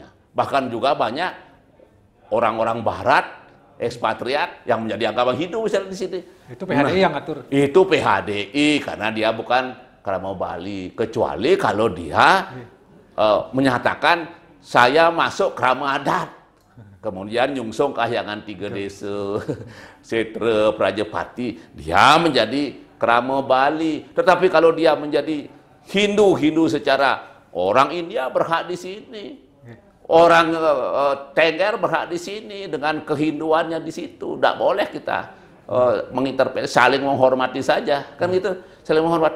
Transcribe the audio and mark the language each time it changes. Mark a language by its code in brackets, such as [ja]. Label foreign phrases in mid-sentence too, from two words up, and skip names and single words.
[id] Bahkan juga banyak orang-orang Barat, ekspatriat yang menjadi agama Hindu misalnya di sini. itu PHDI yang ngatur. Itu PHDI karena dia bukan Krama Bali, kecuali kalau dia menyatakan saya masuk krama adat. Kemudian nyungsung kahyangan 3 desa, Setre, Prajapati, dia menjadi krama Bali. Tetapi kalau dia menjadi Hindu secara orang India berhak di sini. Orang Tengger berhak di sini dengan kehinduannya di situ. Tidak boleh kita menginterpretasi, saling menghormati saja, kan gitu, saling menghormati.